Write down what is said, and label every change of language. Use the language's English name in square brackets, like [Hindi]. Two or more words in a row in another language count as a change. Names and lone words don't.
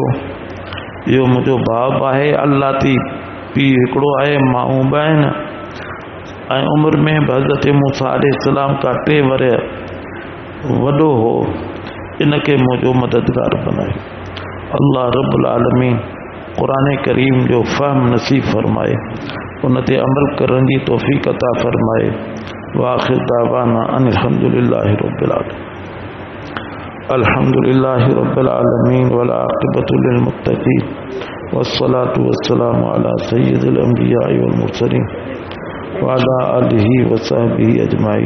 [Sindhi] इहो मुंहिंजो भाउ आहे, अल्लाह थी पीउ हिकिड़ो आहे, माऊं बि आहिनि ऐं उमिरि में बि हज़रत मूसा अलैहिस्सलाम का 3 वरह वॾो हो, इनखे मुंहिंजो मददगार बनाए। अल्लाह [Arabic] رب العالمين [Sindhi] क़ुरान करीम जो फ़हम नसीब फरमाए, उन ते अमल करण जी तौफ़ीक़ अता फरमाए। [Arabic] وآخر دعوانا أن الحمد لله رب العالمين. الحمد لله رب العالمين والعاقبة للمتقين والصلاة والسلام على سيد الأنبياء والمرسلين وعلى آله وصحبه أجمعين.